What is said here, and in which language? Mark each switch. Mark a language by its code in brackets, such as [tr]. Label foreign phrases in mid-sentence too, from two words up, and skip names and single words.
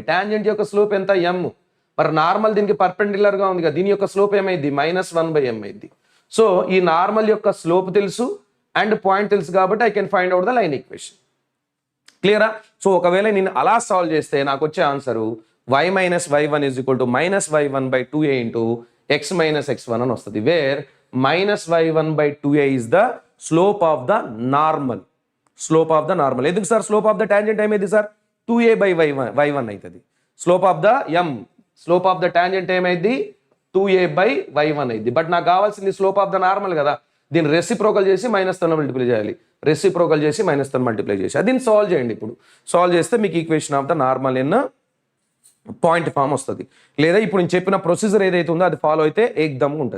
[te] టాంజెంట్ యొక్క స్లోప్ ఎంత m. మరి నార్మల్ దీనికి పర్పెండిక్యులర్ గా ఉంది కదా, దీని యొక్క స్లోప్ ఏమైంది -1/m అయింది. సో ఈ నార్మల్ యొక్క స్లోప్ తెలుసు [en] and point [te] తెలుసు కాబట్టి [en] I can find out the line equation. [te] క్లియరా? సో ఒకవేళ నేను అలా సాల్వ్ చేస్తే నాకు వచ్చే ఆన్సరు y - y1 = -y1/2a ఇంటూ x - x1 అని వస్తుంది. [en] where -y1/2a is the slope of the normal. slope of the normal [te] ఎందుకు సార్? [en] slope of the tangent [te] ఏమైంది సార్ 2a/y1 అవుతుంది. [en] slope of the slope of the tangent [te] ఏమైంది 2a/y1 అయింది. బట్ నాకు కావాల్సింది [en] slope of the normal [te] కదా, దీన్ని రెసిప్రోకల్ చేసి -తో మల్టిప్లై చేయాలి, రెసిప్రోకల్ చేసి -తో మల్టిప్లై చేసి దీన్ని సాల్వ్ చేయండి. ఇప్పుడు సాల్వ్ చేస్తే మీకు [en] equation of the normal in point form [te] వస్తుంది. లేదా ఇప్పుడు నేను చెప్పిన ప్రొసీజర్ ఏదైతే ఉందో అది ఫాలో అయితే ఏకదమ్ ఉంటుంది.